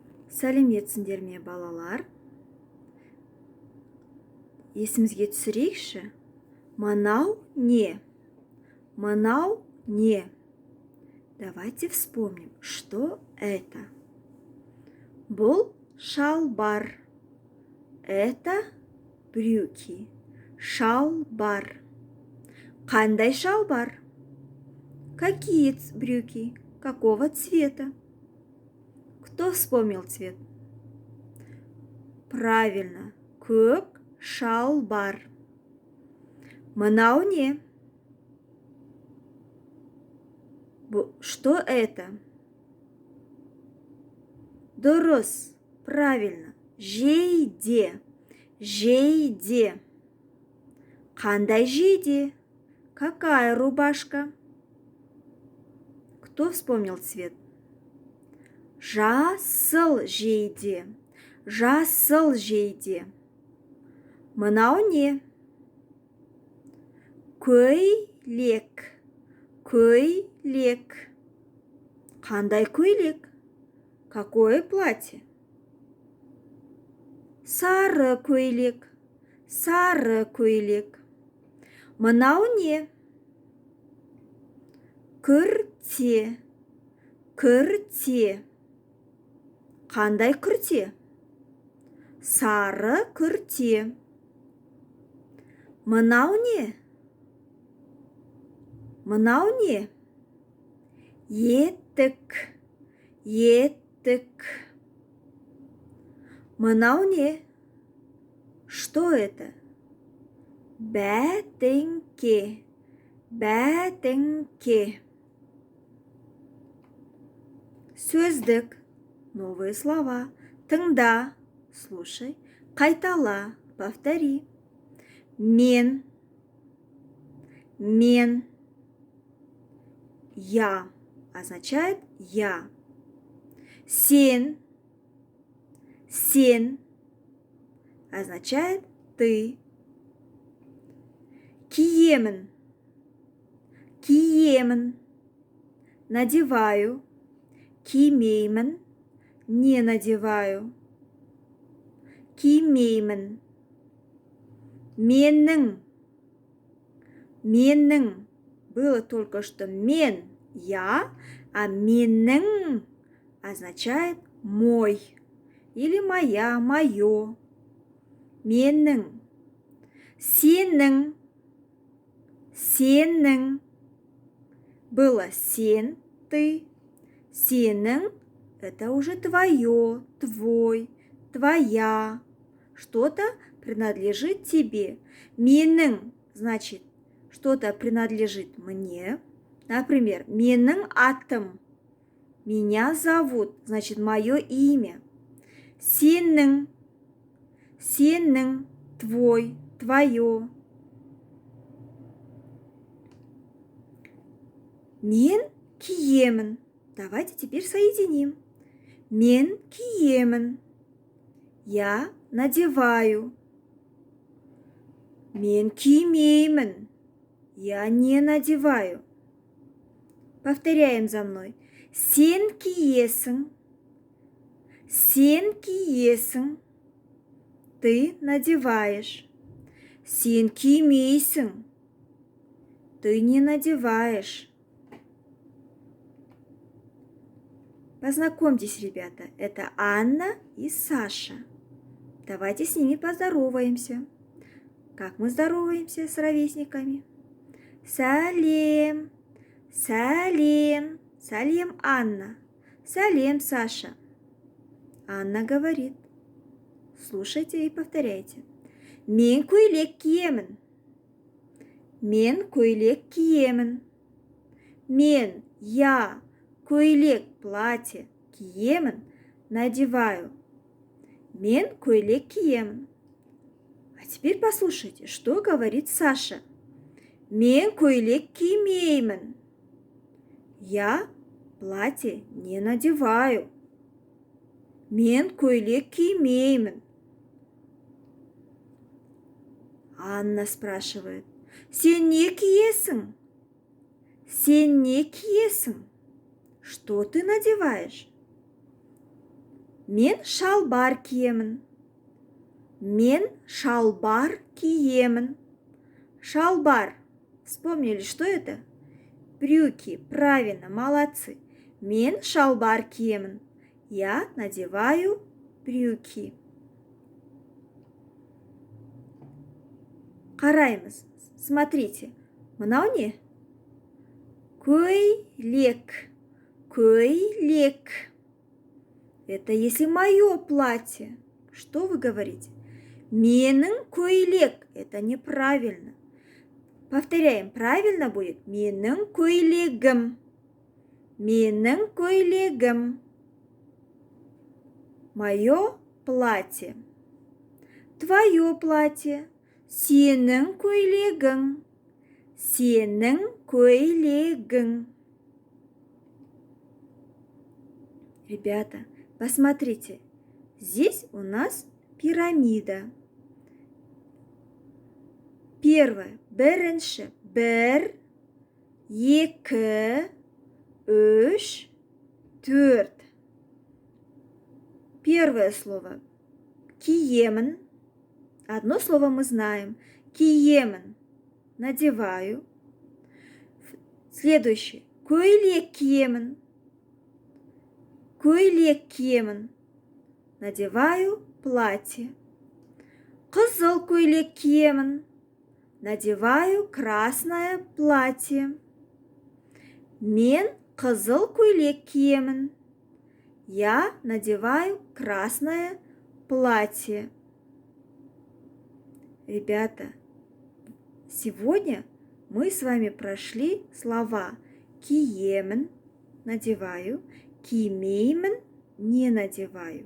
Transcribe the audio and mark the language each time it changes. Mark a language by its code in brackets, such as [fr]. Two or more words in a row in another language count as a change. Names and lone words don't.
[kk] Сәлеметсіңдер ме, балалар? Есімізге түсірейікші. Мынау не? Мынау не? [ru] Давайте вспомним, что это. [kk] Бұл шалбар. [ru] Это брюки. [kk] Шалбар. Қандай шалбар? [ru] Какие брюки? Какого цвета? Кто вспомнил цвет? Правильно. [kk] Көк шалбар. Мынау не? [ru] Что это? [kk] Дұрыс. Правильно. Жейде. Жейде. Қандай жейде? [ru] Какая рубашка? Кто вспомнил цвет? [kk] Жасыл жейде. Жасыл жейде. Мынау не? Көйлек. Көйлек. Қандай көйлек? [ru] Какое платье? [kk] Сары көйлек. Сары көйлек. Мынау не? Күрте. Күрте. Қандай күрте? Сары күрте. Мынау не? Мынау не? Етік. Етік. Мынау не? [ru] Что это? [kk] Бәтеңке. Бәтеңке. Сөздік. [ru] Новые слова. [kk] Тыңда. Слушай. Қайтала. Повтори. Мен. Мен. [ru] Я означает я. Сен. Сен означает ты. [kk] Киемін. Киемін. [ru] Надеваю. Кимеймін. Не надеваю. Кимеймін. [kk] Менің. Менің. [ru] Было только что мен, я, а менің означает мой. Или моя, мое. [kk] Менің. Сенің. Сенің. [ru] Было сен, ты. [kk] Сенің – [ru] это уже твое, твой, твоя. Что-то принадлежит тебе. Менің значит, что-то принадлежит мне. Например, [kk] менің атым. [ru] Меня зовут, значит, мое имя. [kk] Сенің. Сенің, [ru] твой, твое. [kk] Мен киемін. [ru] Давайте теперь соединим. [kk] Мен киемін. [ru] Я надеваю. [kk] Мен кимеймін. [ru] Я не надеваю. Повторяем за мной. [kk] Сен киесің. Сен киесің. [ru] Ты надеваешь. [kk] Сен кимейсің. [ru] Ты не надеваешь. Познакомьтесь, ребята, это Анна и Саша. Давайте с ними поздороваемся. Как мы здороваемся с ровесниками? [kk] Салем. Салем. Салем, Анна. Салем, Саша. [ru] Анна говорит. Слушайте и повторяйте. [kk] Мен көйлек киемін. Мен көйлек киемін. Мен, я, көйлек, платье, киемін, надеваю. Мен көйлек киемін. [ru] А теперь послушайте, что говорит Саша. [kk] Мен көйлек кимеймін. [ru] Я платье не надеваю. [kk] Мен көйлек кимеймін. [ru] Анна спрашивает. [kk] Сен не киесің? Сен не киесің? [ru] Что ты надеваешь? [kk] Мен шалбар киемін. Мен шалбар киемін. Шалбар. [ru] Вспомнили, что это? Брюки. Правильно, молодцы. [kk] Мен шалбар киемін. [ru] Я надеваю брюки. [kk] Қараймыз. Смотрите. Мынау не? Көйлек. Көйлек. [ru] Это если мое платье. Что вы говорите? [kk] Менің көйлек. [ru] Это неправильно. Повторяем. Правильно будет. [kk] Менің көйлегім. Менің көйлегім. [ru] Мое платье. Твое платье. [kk] Сенің көйлегің. Сенің көйлегің. [ru] Ребята, посмотрите. Здесь у нас пирамида. Первое. [kk] Бірінші. Бір, екі, үш, төрт. [ru] Первое слово. Киемін. Одно слово мы знаем. Киемін. Надеваю. Следующее. [kk] Көйлек киемін. Көйлек киемін. [ru] Надеваю платье. [kk] Қызыл көйлек киемін. [ru] Надеваю красное платье. [kk] Мен қызыл көйлек киемін. [ru] Я надеваю красное платье. Ребята, сегодня мы с вами прошли слова киемін, надеваю, кимеймін, не надеваю.